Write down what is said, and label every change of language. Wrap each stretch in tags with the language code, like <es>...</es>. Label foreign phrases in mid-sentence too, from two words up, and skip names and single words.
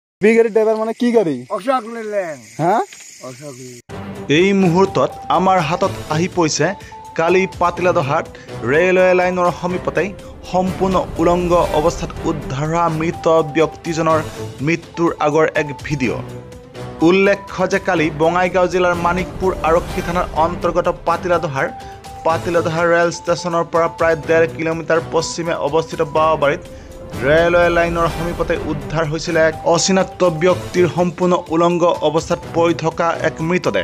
<bn>গাড়ি ড্রাইভার মানে কি গাড়ি অশোক লেলেন হ্যাঁ অশোক</bn> <as>এই মুহূৰ্তত আমাৰ হাতত আহি পৰিছে কালি পাতিলাদহাট ৰেলৱে লাইনৰ সমীপতে সম্পূৰ্ণ উলংগ অৱস্থাত উদ্ধাৰ হোৱা মৃত ব্যক্তিজনৰ মৃত্যুৰ আগৰ এক ভিডিঅ'। উল্লেখ্য যে কালি বঙাইগাঁও জিলাৰ মানিকপুৰ আৰক্ষী থানাৰ অন্তৰ্গত পাতিলাদহাৰ ৰেল ষ্টেচনৰ পৰা প্ৰায় 1.5 কিলোমিটাৰ পশ্চিমে অৱস্থিত বাওবাৰীত ৰেলৱে লাইনৰ সমীপতে উদ্ধাৰ হৈছিল এক অচিনাক্ত ব্যক্তিৰ সম্পূৰ্ণ উলংগ অৱস্থাত পৰি থকা এক মৃতদেহ।</as>